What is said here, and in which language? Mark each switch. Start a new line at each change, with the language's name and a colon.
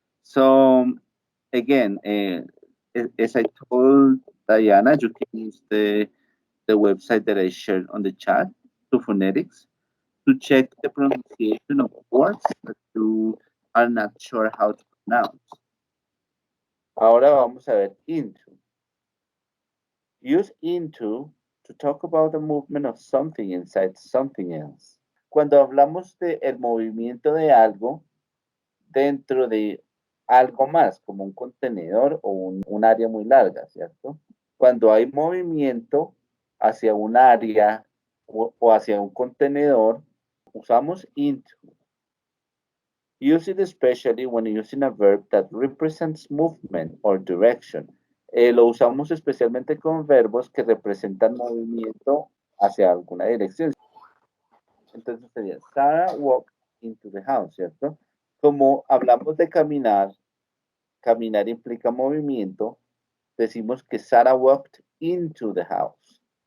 English: So again, as I told Diana, you can use the website that I shared on the chat to phonetics to check the pronunciation of words that you are not sure how to pronounce.
Spanish: Ahora vamos a ver
English: into. Use into to talk about the movement of something inside something else.
Spanish: Cuando hablamos de el movimiento de algo dentro de algo más, como un contenedor o un área muy larga, ¿cierto? Cuando hay movimiento hacia un área o hacia un contenedor, usamos into.
English: Use it especially when using a verb that represents movement or direction.
Spanish: Lo usamos especialmente con verbos que representan movimiento hacia alguna dirección. Entonces sería,
English: Sarah walked into the house,
Spanish: ¿cierto? Como hablamos de caminar, caminar implica movimiento, decimos que Sarah
English: walked into the house.